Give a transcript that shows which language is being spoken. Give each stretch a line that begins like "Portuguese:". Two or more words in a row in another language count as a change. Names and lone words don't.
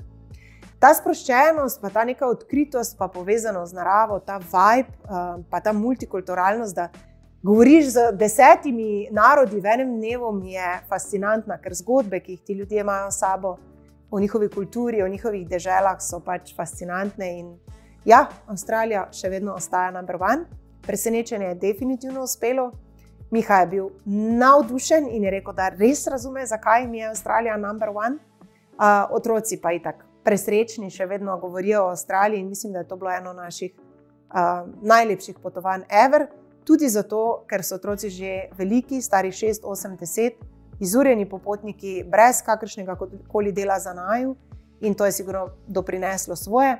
Slovenian: Ta sproščenost, pa ta neka odkritost, pa povezanost z naravo, ta vibe, pa ta multikulturalnost, da govoriš z 10 narodi v enem dnevu, mi je fascinantna, ker zgodbe, ki jih ti ljudje imajo s sabo, o njihovi kulturi, o njihovih deželah, so pač fascinantne. In ja, Avstralija še vedno ostaja
English: number one.
Slovenian: Presenečenje je definitivno uspelo. Miha je bil navdušen in je rekel, da res razume, zakaj mi je Avstralija
English: number one.
Slovenian: Otroci pa itak presrečni, še vedno govorijo o Avstraliji in mislim, da je to bilo eno naših najlepših potovanj ever. Tudi zato, ker so otroci že veliki, stari 6, 8, 10, izurjeni popotniki, brez kakršnega koli dela za naju in to je sigurno doprineslo svoje.